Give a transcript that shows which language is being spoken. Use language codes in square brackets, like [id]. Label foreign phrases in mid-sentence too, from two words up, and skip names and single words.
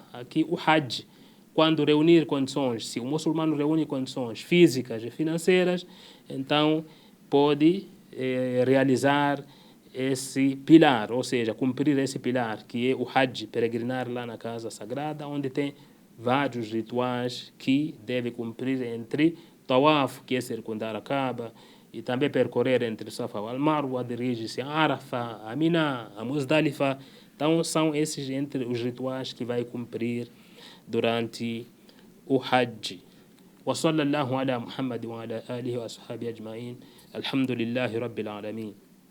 [pt] Aqui o Hajj, quando reunir condições, se o muçulmano reúne condições físicas e financeiras, então pode realizar esse pilar, ou seja, cumprir esse pilar, que é o Hajj, peregrinar lá na casa sagrada, onde tem vários rituais que deve cumprir entre Tawaf, que é circundar a Kaaba, e também percorrer entre Safa e Marwa, dirige-se a Arafah, a Mina, a Muzdalifa. Então, são esses entre os rituais que vai cumprir durante o Hajj. [ar] وصلى الله على محمد وعلى آله وأصحابه أجمعين الحمد لله رب العالمين